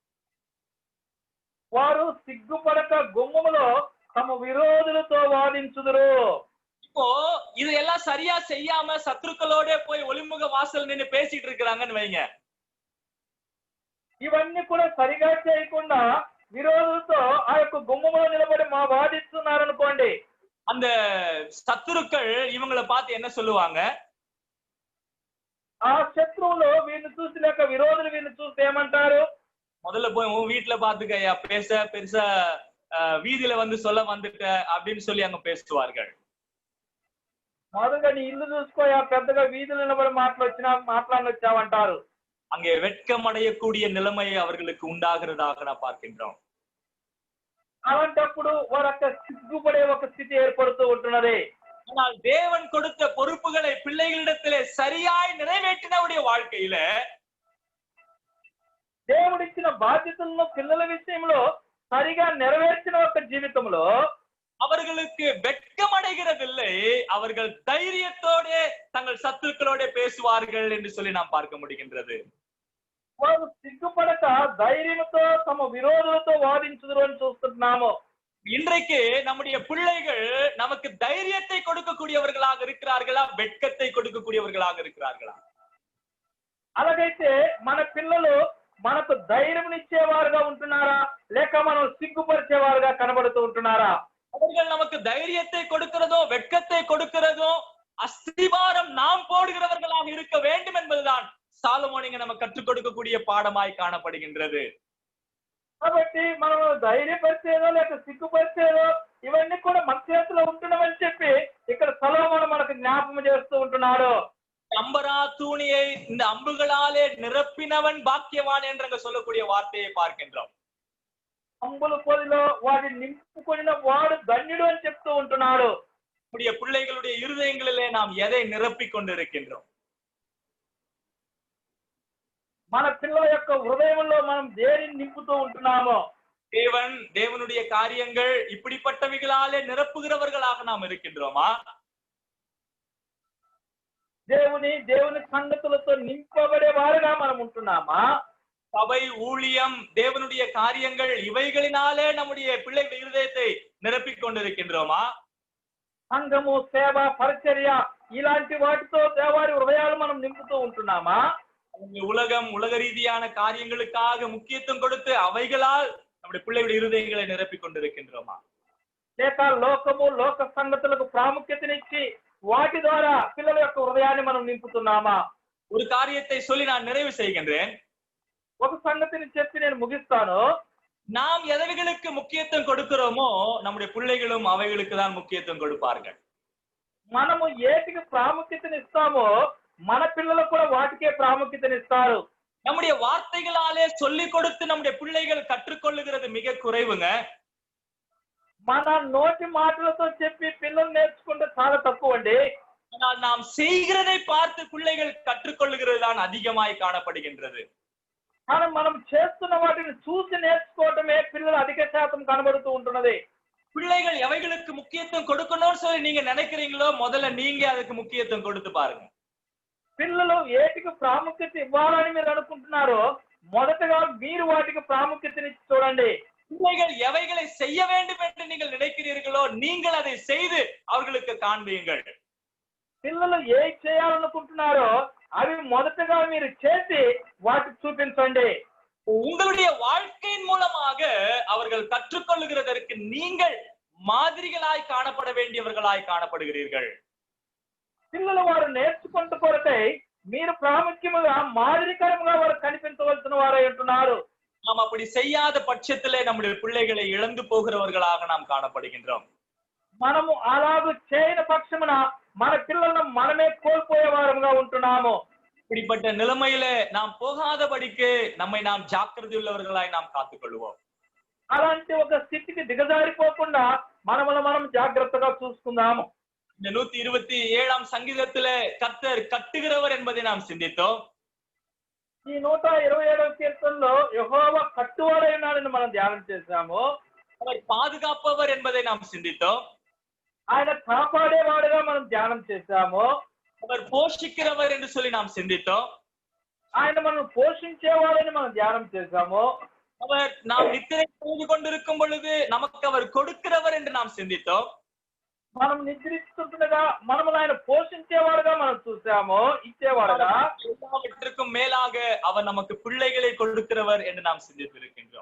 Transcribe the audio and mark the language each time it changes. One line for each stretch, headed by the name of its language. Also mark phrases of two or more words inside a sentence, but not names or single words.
Telugu: వారు సిగ్గుపడక గుమ్మములో తమ విరోధులతో వాదించుదురు.
Tamil: இப்போ இதெல்லாம் சரியா செய்யாம சத்துருக்களோட போய் ஒலிமுக வாசல் நின்னு பேசிட்டு இருக்கிறாங்கன்னு வைங்க.
Telugu: ఇవన్నీ కూడా సరిగా చేయకుండా విరోధులతో ఆ యొక్క గుమ్మములో నిలబడి మా వాదిస్తున్నారు అనుకోండి.
Tamil: அந்த சத்துருக்கள் இவங்களை பார்த்து என்ன சொல்லுவாங்க?
Telugu: ఆ శత్రువులు వీరిని చూసి లేక విరోధులు వీరిని చూసి ఏమంటారు?
Tamil: முதல்ல போய் உன் வீட்டுல பாத்துக்கயா, பேச பெருசா வீதியில வந்து சொல்ல வந்துட்ட அப்படின்னு சொல்லி அங்க பேசுவார்கள்.
Telugu: మొదలుగా నీ ఇల్లు చూసుకోయా, పెద్దగా వీధులు నిలబడి మాట్లాడొచ్చావంటారు.
Tamil: அங்கே வெட்கமடையக்கூடிய நிலைமையை அவர்களுக்கு உண்டாகிறதாக நான் பார்க்கின்றோம்.
Telugu: అలాంటప్పుడు వారు అక్కడ సిగ్గుపడే ఒక స్థితి ఏర్పడుతూ ఉంటున్నది.
Tamil: ஆனால் தேவன் கொடுத்த பொறுப்புகளை பிள்ளைகளிடத்திலே சரியாய் நிறைவேற்றினவுடைய வாழ்க்கையில,
Telugu: దేవుడిచ్చిన బాధ్యతలను పిల్లల విషయంలో సరిగా నెరవేర్చిన ఒక జీవితంలో
Tamil: அவர்களுக்கு வெட்கம் அடைகிறதில்லை, அவர்கள் தைரியத்தோட தங்கள் சத்துருக்களோட பேசுவார்கள் என்று சொல்லி நாம் பார்க்க முடிகின்றது.
Telugu: వారు సిగ్గుపడక ధైర్యంతో తమ విరోధులతో వాదించుదురు అని చూస్తున్నాము.
Tamil: இன்றைக்கு நம்முடைய பிள்ளைகள் நமக்கு தைரியத்தை கொடுக்கக்கூடியவர்களாக இருக்கிறார்களா, வெட்கத்தை கொடுக்கக்கூடியவர்களாக இருக்கிறார்களா?
Telugu: అలాగైతే మన పిల్లలు మనకు ధైర్యం ఇచ్చేవారుగా ఉంటున్నారా, లేక మనం సిగ్గుపరిచేవారుగా కనబడుతూ ఉంటున్నారా?
Tamil: அவர்கள் நமக்கு தைரியத்தை கொடுக்கிறதோ வெட்கத்தை கொடுக்கிறதோ அஸ்திவாரம் நாம் போடுகிறவர்களாக இருக்க வேண்டும் என்பதுதான் சாலமோன் இங்க நம்ம கற்றுக் கொடுக்கக்கூடிய பாடமாய் காணப்படுகின்றது.
Telugu: కాబట్టి మనం ధైర్యపరిచేదో లేక సిగ్గుపరిచేదో ఇవన్నీ కూడా మన చేతిలో ఉంటున్నామని చెప్పి ఇక్కడ సొలొమోను మనకు జ్ఞాపకం చేస్తూ ఉంటున్నాడు.
Tamil: அம்பரா தூணியை இந்த அம்புகளாலே நிரப்பினவன் பாக்கியவான் என்று சொல்லக்கூடிய வார்த்தையை பார்க்கின்றோம்.
Telugu: అంబుల పొదిలో వాటిని నింపుకొనిన వాడు ధన్యుడు అని చెప్తూ ఉంటున్నాడు.
Tamil: நம்முடைய பிள்ளைகளுடைய இருதயங்களிலே நாம் எதை நிரப்பிக் கொண்டிருக்கின்றோம்?
Telugu: మన పిల్లల యొక్క హృదయంలో మనం దేనిని నింపుతూ ఉంటున్నామో?
Tamil: தேவனுடைய காரியங்கள் இப்படிப்பட்டவைகளாலே நிரப்புகிறவர்களாக நாம் இருக்கின்றோமா?
Telugu: దేవుని సంగతులతో నింపబడే వారుగా మనం ఉంటున్నామా?
Tamil: சபை ஊழியம் தேவனுடைய காரியங்கள் இவைகளினாலே நம்முடைய பிள்ளைகள் இருதயத்தை நிரப்பிக் கொண்டிருக்கின்றோமா?
Telugu: సంఘము, సేవ, పరిచర్య ఇలాంటి వాటితో దేవారి హృదయాలు మనం నింపుతూ ఉంటున్నామా?
Tamil: உலக ரீதியான காரியங்களுக்காக முக்கியத்துவம் கொடுத்து அவைகளால் நம்முடைய பிள்ளைகளுடைய இருதயங்களை நிரப்பிக் கொண்டிருக்கின்றோமா?
Telugu: లేక లోకము, లోక సంగతులకు ప్రాముఖ్యతనిచ్చి వాటి ద్వారా పిల్లల యొక్క హృదయాన్ని మనం నింపుతున్నామా?
Tamil: ஒரு காரியத்தை சொல்லி நான் நிறைவு செய்கின்றேன்.
Telugu: ఒక సంగతిని చెప్పి నేను ముగిస్తాను.
Tamil: நாம் எவைகளுக்கு முக்கியத்துவம் கொடுக்கிறோமோ நம்முடைய பிள்ளைகளும் அவைகளுக்கு தான் முக்கியத்துவம் கொடுப்பார்கள்.
Telugu: మనము ఏటికి ప్రాముఖ్యతనిస్తామో మన పిల్లలు కూడా వాటికే ప్రాముఖ్యతనిస్తారు.
Tamil: நம்முடைய வார்த்தைகளாலே சொல்லிக் கொடுத்து நம்முடைய பிள்ளைகள் கற்றுக்கொள்ளுகிறது மிக குறைவுங்க.
Telugu: మన నోటి మాటలతో చెప్పి పిల్లలు నేర్చుకుంటే చాలా తక్కువ అండి.
Tamil: ஆனால் நாம் செய்கிறதை பார்த்து பிள்ளைகள் கற்றுக்கொள்ளுகிறது தான் அதிகமாய் காணப்படுகின்றது.
Telugu: కానీ మనం చేస్తున్న వాటిని చూసి నేర్చుకోవటమే పిల్లలు అధిక శాతం కనబడుతూ ఉంటున్నది.
Tamil: பிள்ளைகள் எவைகளுக்கு முக்கியத்துவம் கொடுக்கணும்னு சொல்லி நீங்க நினைக்கிறீங்களோ முதல்ல நீங்க அதுக்கு முக்கியத்துவம் கொடுத்து பாருங்க.
Telugu: పిల్లలు ఏటికి ప్రాముఖ్యత ఇవ్వాలని మీరు అనుకుంటున్నారో మొదటగా మీరు వాటికి ప్రాముఖ్యతనిచ్చి చూడండి.
Tamil: பிள்ளைகள் எவைகளை செய்ய வேண்டும் என்று நீங்கள் நினைக்கிறீர்களோ நீங்கள் அதை செய்து அவர்களுக்கு காண்பியுங்கள்.
Telugu: పిల్లలు ఏ చేయాలనుకుంటున్నారో అవి మొదటగా మీరు చేసి వాటికి చూపించండి.
Tamil: உங்களுடைய வாழ்க்கையின் மூலமாக அவர்கள் கற்றுக்கொள்ளுகிறதற்கு நீங்கள் மாதிரிகளாய் காணப்பட வேண்டியவர்களாய் காணப்படுகிறீர்கள்.
Telugu: పిల్లలు వారు నేర్చుకుంటూ కొరకై మీరు ప్రాముఖ్యముగా మాదిరికరంగా వారు కనిపించవలసిన వారై ఉంటున్నారు.
Tamil: நாம் அப்படி செய்யாத பட்சத்திலே நம்முடைய பிள்ளைகளை இழந்து போகிறவர்களாக நாம் காணப்படுகின்றோம்.
Telugu: మనము అలాగూ చేయని పక్షమున మన పిల్లలను మనమే కోల్పోయే వారముగా ఉంటున్నాము.
Tamil: இப்படிப்பட்ட நிலைமையில நாம் போகாதபடிக்கு நம்மை நாம் ஜாக்கிரதை உள்ளவர்களாய் நாம் காத்துக்கொள்வோம்.
Telugu: అలాంటి ఒక స్థితికి దిగజారిపోకుండా మనమును మనం జాగ్రత్తగా చూసుకుందాము.
Tamil: இந்த 127ஆம் சங்கீதத்தில கர்த்தர் கட்டுகிறவர் என்பதை நாம் சிந்தித்தோம்.
Telugu: ఈ 127వ కీర్తనలో యెహోవా కట్టువాడై ఉన్నాడని మనం ధ్యానం చేశాము.
Tamil: அவர் பாதுகாப்பவர் என்பதை நாம் சிந்தித்தோம்.
Telugu: ఆయన కాపాడేవాడుగా మనం ధ్యానం చేశాము.
Tamil: அவர் போஷிக்கிறவர் என்று சொல்லி நாம் சிந்தித்தோம்.
Telugu: ఆయన మనం పోషించేవాడని మనం ధ్యానం చేశాము.
Tamil: அவர் நாம் நித்திரை செய்து கொண்டிருக்கும் பொழுது நமக்கு அவர் கொடுக்கிறவர் என்று நாம் சிந்தித்தோம்.
Telugu: మనం నిద్రిస్తుండగా మనము ఆయన పోషించేవాడుగా మనం చూసాము, ఇచ్చేవాడుగా.
Tamil: எல்லாவற்றுக்கும் மேலாக அவர் நமக்கு பிள்ளைகளை கொடுக்கிறவர் என்று நாம் சிந்தித்திருக்கின்றோம்.